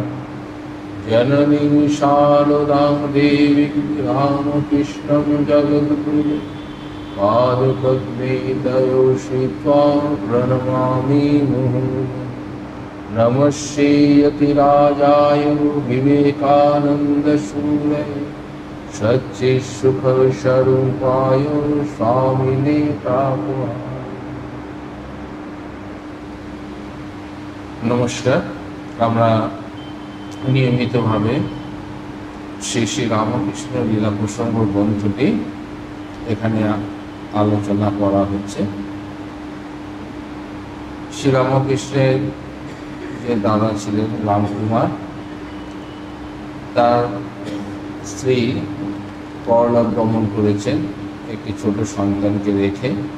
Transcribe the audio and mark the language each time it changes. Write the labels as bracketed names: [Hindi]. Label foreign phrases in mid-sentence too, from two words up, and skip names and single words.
[Sanskrit] जननीं शारदां देवीं रामकृष्णं जगद्गुरुं पादपद्मे तयो श्रित्वा प्रणमामि मुहुर्मुहुः। नमस्ते यतिराजाय विवेकानन्दसूरये सच्चित्सुखस्वरूपाय स्वामिने प्रापुः। [Bangla] नमस्कार। আমরা নিয়মিতভাবে শ্রী শ্রী রামকৃষ্ণ লীলা প্রসঙ্গ গ্রন্থটি এখানে আলোচনা করা হচ্ছে। শ্রী রামকৃষ্ণের যে দাদা ছিলেন রামকুমার, তার স্ত্রী পরলোক গমন করেছেন একটি ছোট সন্তানকে রেখে।